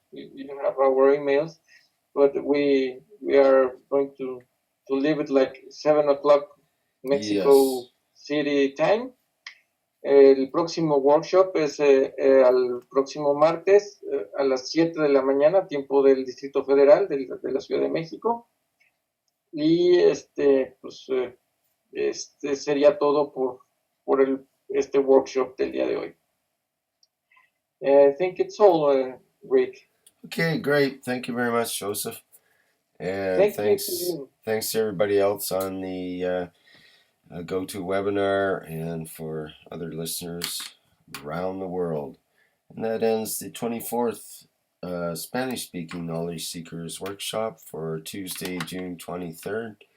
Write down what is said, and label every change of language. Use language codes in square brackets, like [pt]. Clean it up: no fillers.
[en] You have our emails, but we are going to leave it like 7 o'clock Mexico City time. [es] El próximo workshop es al próximo martes a las 7 de la mañana, tiempo del Distrito Federal de la Ciudad de México. Y pues este sería todo por este workshop del día de hoy. [en] I think it's all, Rick. Okay, great. Thank you very much, Joseph. And thanks to everybody else on the GoToWebinar and for other listeners around the world. And that ends the 24th Spanish-speaking Knowledge Seekers Workshop for Tuesday, June 23rd.